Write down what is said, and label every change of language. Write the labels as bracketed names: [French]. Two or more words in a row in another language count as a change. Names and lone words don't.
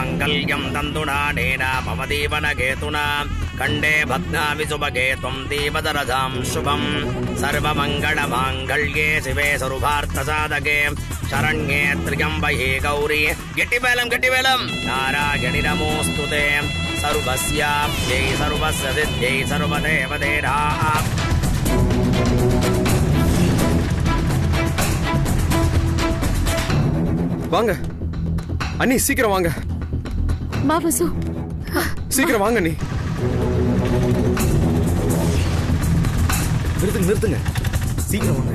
[Sanskrit] माङ्गल्यं तन्तुनानेन मम दीवनकेतुना कण्डे भग्नामि सुभगे त्वं दीपदरजां शुभं सर्वमङ्गलमाङ्गल्ये शिवे सर्वार्थसाधके शरण्ये त्र्यम्बके गौरी गट्टिवेलं नारायणि नमोऽस्तुते सर्वस्याप्यै सर्वस्य सिद्ध्यै सर्वदेवतेभ्यः [Tamil] வாங்க அண்ணி, சீக்கிரம் வாங்க. வா வசு, சீக்கிரம் வாங்க அண்ணி. நிறுத்துங்க, சீக்கிரம் வாங்க.